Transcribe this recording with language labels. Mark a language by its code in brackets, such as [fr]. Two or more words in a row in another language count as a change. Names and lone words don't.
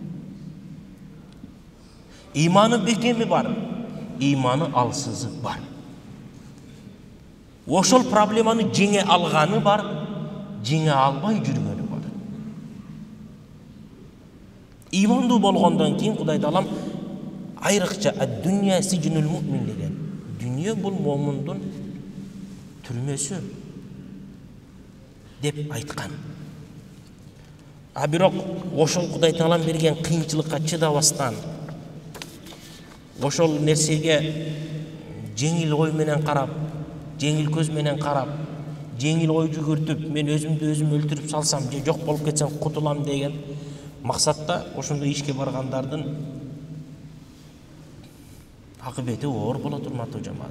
[ky] Иманы бекеми бар, иманы алсызы бар. Ошол проблеманы жеңе алганы бар, жеңе албай жүргөнү бар. Имандуу болгондон кийин Кудай Таалам айрыкча [ar] الدنيا سجن المؤمن [ky] деген. Дүние бул момундун түрмөсү деп айткан. А бирок ошол Кудай Таалам берген кыйынчылыкка чыдабастан, ошол нерсеге жеңил ой менен карап, жеңил көз менен карап, жеңил ой жүгүртүп, мен өзүмдү өзүм өлтүрүп салсам же жок болуп кетсем кутулам деген максатта ошондой ишке баргандардын акыбети оор болот, урматтуу жамаат.